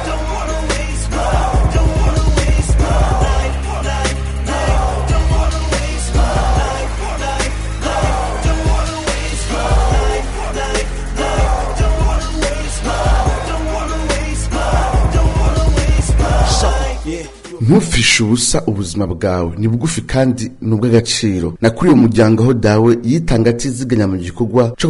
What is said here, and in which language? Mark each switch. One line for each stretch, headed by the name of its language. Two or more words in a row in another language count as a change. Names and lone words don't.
English: Don't wanna waste my life. Don't wanna waste my life. Don't wanna waste my life. Don't wanna waste my life. Don't wanna waste my life. Don't wanna waste my life. Don't wanna waste my life. Yeah.
Kinyarwanda: ntufishe ubusa ubuzima bwawe ni bugufi kandi n'ubw'agaciro nakuriye umuryango aho dawe yitanga atiziganya mu gikorwa cyo